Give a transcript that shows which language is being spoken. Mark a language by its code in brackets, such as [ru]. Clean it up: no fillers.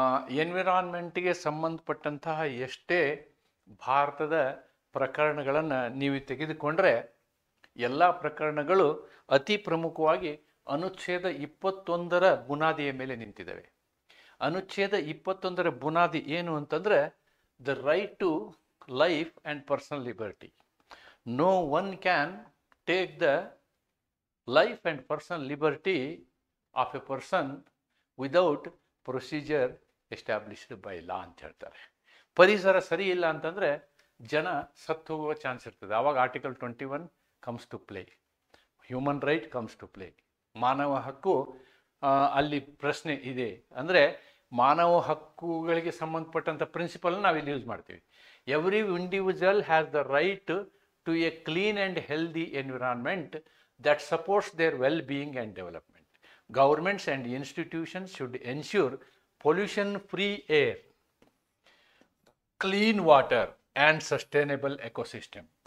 [kn] ಎನ್ವಿರಾನ್ಮೆಂಟ್ಗೆ ಸಂಬಂಧಪಟ್ಟಂತಹ ಎಷ್ಟೇ ಭಾರತದ ಪ್ರಕರಣಗಳನ್ನು ನೀವು ತೆಗೆದುಕೊಂಡ್ರೆ ಎಲ್ಲ ಪ್ರಕರಣಗಳು ಅತಿ ಪ್ರಮುಖವಾಗಿ ಅನುಚ್ಛೇದ 21ರ ಬುನಾದಿಯ ಮೇಲೆ ನಿಂತಿದ್ದಾವೆ. ಅನುಚ್ಛೇದ 21ರ ಬುನಾದಿ ಏನು ಅಂತಂದರೆ, [en] The right to life and personal liberty. No one can take the life and personal liberty of a person without procedure established by law [kn] ಅಂತ ಹೇಳ್ತಾರೆ. ಪರಿಸರ ಸರಿ ಇಲ್ಲ ಅಂತಂದರೆ ಜನ ಸತ್ತು ಹೋಗುವ ಚಾನ್ಸ್ ಇರ್ತದೆ. ಆವಾಗ [en] Article 21 comes to play, human right comes to play. [kn] ಮಾನವ ಹಕ್ಕು ಅಲ್ಲಿ ಪ್ರಶ್ನೆ ಇದೆ. ಅಂದರೆ ಮಾನವ ಹಕ್ಕುಗಳಿಗೆ ಸಂಬಂಧಪಟ್ಟಂಥ ಪ್ರಿನ್ಸಿಪಲ್ನ ನಾವಿಲ್ಲಿ ಯೂಸ್ ಮಾಡ್ತೀವಿ. [en] Every individual has the right to a clean and healthy environment that supports their well-being and development. Governments and institutions should ensure pollution-free air, clean water, and sustainable ecosystem.